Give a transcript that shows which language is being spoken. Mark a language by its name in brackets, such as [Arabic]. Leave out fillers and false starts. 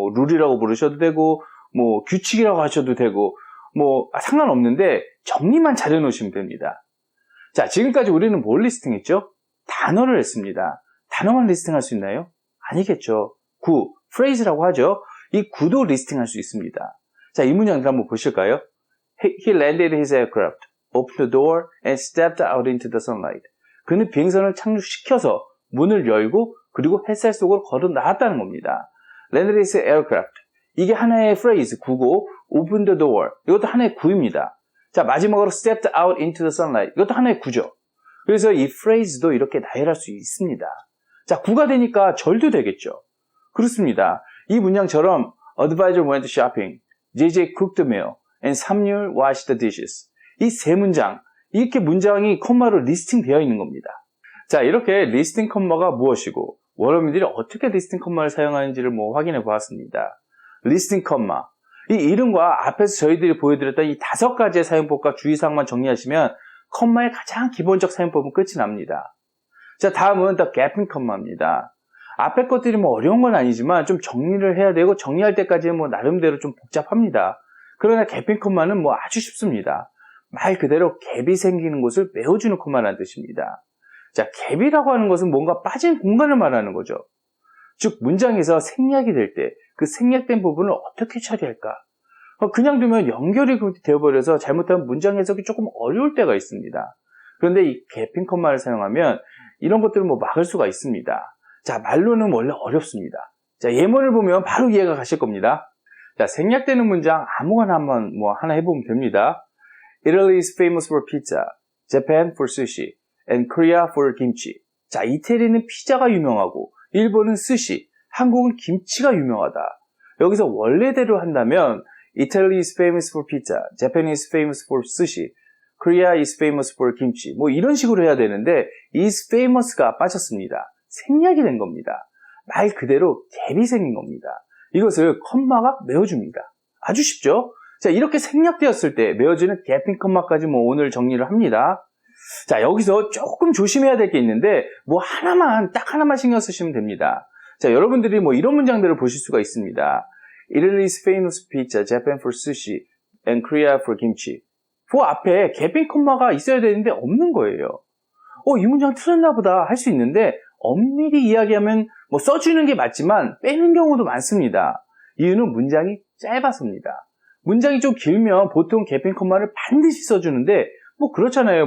[Korean] 룰이라고 부르셔도 되고 규칙이라고 하셔도 되고 상관없는데 정리만 잘 해놓으시면 됩니다. 자, 지금까지 우리는 뭘 리스팅했죠? 단어를 했습니다. 단어만 리스팅할 수 있나요? 아니겠죠. 구, phrase라고 하죠. 이 구도 리스팅할 수 있습니다. 자, 이 문장들 한번 보실까요? [English] He landed his aircraft, opened the door, and stepped out into the sunlight. [Korean] 그는 비행선을 착륙시켜서 문을 열고 그리고 햇살 속으로 걸어 나왔다는 겁니다. [English] Landed his aircraft. [Korean] 이게 하나의 phrase, 구고, [English] open the door. [Korean] 이것도 하나의 구입니다. 자, 마지막으로 [English] stepped out into the sunlight. [Korean] 이것도 하나의 구죠. 그래서 이 phrase도 이렇게 나열할 수 있습니다. 자, 구가 되니까 절도 되겠죠. 그렇습니다. 이 문장처럼 [English] advisor went shopping, JJ cooked the meal, and 삼률 washed the dishes. [Korean] 이 세 문장, 이렇게 문장이 콤마로 리스팅 되어 있는 겁니다. 자, 이렇게 리스팅 콤마가 무엇이고 원어민들이 어떻게 리스팅 콤마를 사용하는지를 확인해 보았습니다. 리스팅 콤마, 이 이름과 앞에서 저희들이 보여드렸던 이 5가지의 사용법과 주의사항만 정리하시면 콤마의 가장 기본적 사용법은 끝이 납니다. 자, 다음은 the gapping 콤마입니다. 앞에 것들이 어려운 건 아니지만 좀 정리를 해야 되고 정리할 때까지는 나름대로 좀 복잡합니다. 그러나 gapping 콤마는 아주 쉽습니다. 말 그대로 갭이 생기는 곳을 메워주는 콤마라는 뜻입니다. 자, 갭이라고 하는 것은 뭔가 빠진 공간을 말하는 거죠. 즉, 문장에서 생략이 될 때 그 생략된 부분을 어떻게 처리할까? 그냥 두면 연결이 되어버려서 잘못하면 문장 해석이 조금 어려울 때가 있습니다. 그런데 이 gapping 콤마를 사용하면 이런 것들을 막을 수가 있습니다. 자, 말로는 원래 어렵습니다. 자, 예문을 보면 바로 이해가 가실 겁니다. 자, 생략되는 문장 아무거나 한번 하나 해보면 됩니다. [English] Italy is famous for pizza, Japan for sushi, and Korea for kimchi. [Korean] 자, 이태리는 피자가 유명하고 일본은 스시, 한국은 김치가 유명하다. 여기서 원래대로 한다면 [English] Italy is famous for pizza, Japan is famous for sushi, Korea is famous for kimchi. [Korean] 이런 식으로 해야 되는데 is famous가 빠졌습니다. 생략이 된 겁니다. 말 그대로 갭이 생긴 겁니다. 이것을 콤마가 메워줍니다. 아주 쉽죠? 자, 이렇게 생략되었을 때 메워지는 gapping 콤마까지 오늘 정리를 합니다. 자, 여기서 조금 조심해야 될 게 있는데 딱 하나만 신경 쓰시면 됩니다. 자, 여러분들이 이런 문장들을 보실 수가 있습니다. [English] Italy is famous for pizza, Japan for sushi, and Korea for kimchi. [Korean] 그 앞에 개핑 콤마가 있어야 되는데 없는 거예요. 이 문장 틀렸나 보다 할 수 있는데 엄밀히 이야기하면 뭐 써주는 게 맞지만 빼는 경우도 많습니다. 이유는 문장이 짧아서입니다. 문장이 좀 길면 보통 개핑 콤마를 반드시 써주는데 뭐 그렇잖아요.